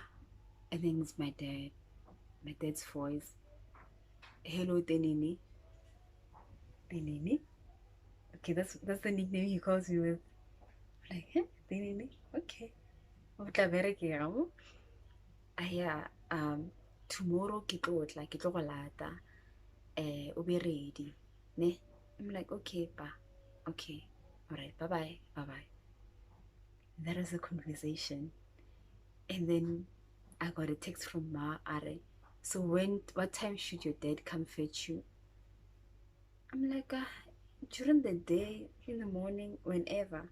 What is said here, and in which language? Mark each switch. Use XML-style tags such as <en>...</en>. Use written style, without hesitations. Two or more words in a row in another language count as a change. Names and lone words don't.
<en>And then it's my dad's voice. Hello, Tenini. Tenini? Okay, that's the nickname he calls me with. I'm like, huh? Tenini? Okay. Yeah, tomorrow</en> <tn>ke tlo go lata.</tn> <en>O be ready. Ne? I'm like, okay, pa. Okay. All right. Bye-bye. Bye-bye. That was a conversation. And then I got a text from Ma Are. So what time should your dad come fetch you? I'm like, during the day, in the morning, whenever.</en>